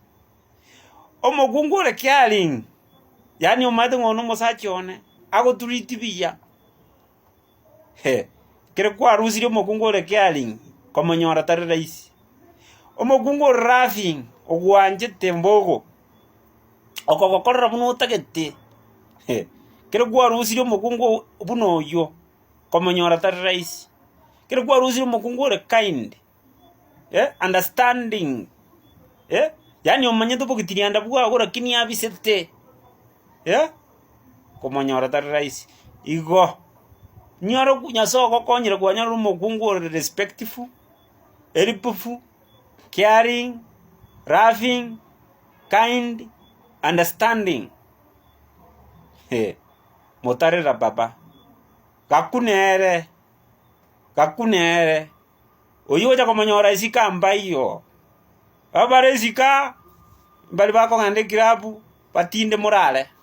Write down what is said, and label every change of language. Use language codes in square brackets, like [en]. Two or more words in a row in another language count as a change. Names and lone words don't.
[guz] Omokungu ore caring, yaani omaete ng'ona omosacha one agotreat buya kere kwarusirie omokungu ore caring komonyora tari rahisi. Omokungu ore laughing ogwanchete mbogo okogokorera buna otagete kere kwarusirie omokungu buna oyio komonyora tari rahisi. Kere kwarusirie omokungu ore [en] kind, understanding, [guz] yaani omanyete obogetirianda bwago lakini abisete komonyora tari rahisi. Igo nyora nyasaye ogokonyire kwanyora omokungu ore [en] respectful, helpful, caring, laughing, kind, understanding. [guz] Motarera baba gakunere oyo ocha komonyora isika mbaiyo abare isika mbari bakong'anda ekirabu batinde morare